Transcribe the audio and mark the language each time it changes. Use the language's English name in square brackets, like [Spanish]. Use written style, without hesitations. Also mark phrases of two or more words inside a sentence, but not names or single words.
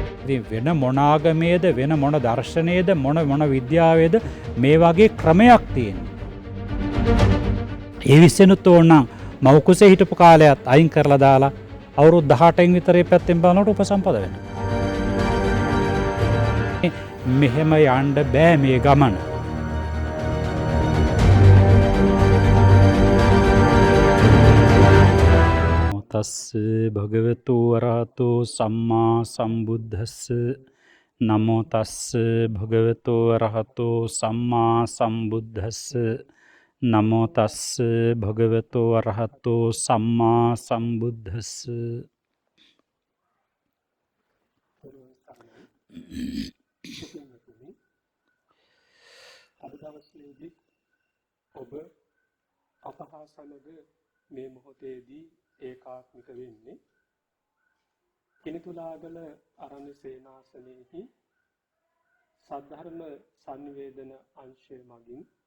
[Sinhala] ඉතින් වෙන මොන ආගමේද වෙන මොන දර්ශනයේද මොන විද්‍යාවේද මේ වගේ ක්‍රමයක් තියෙනවා. ඒ විශ්සෙනුත් ඕනනම් මව්කුසේ හිටපු කාලයත් අයින් කරලා දාලා අවුරුදු 18න් විතරේ පැත්තෙන් බලනකොට උපසම්පද වෙනවා. මෙහෙම යන්න බෑ මේ ගමන. [Pali] තස්ස භගවතු වරහතෝ සම්මා සම්බුද්දස්ස නමෝ තස්ස භගවතු වරහතෝ සම්මා සම්බුද්දස්ස නමෝ තස්ස භගවතු වරහතෝ සම්මා සම්බුද්දස්ස. [Sinhala] අද දවසේදී ඔබ අප හා සමග මේ මොහොතේදී ඒකාත්මික වෙන්නේ කිනිතුලාගල අරණ්‍ය සේනාසනයේහි සද්ධර්ම සංනිවේදන අංශය මගින්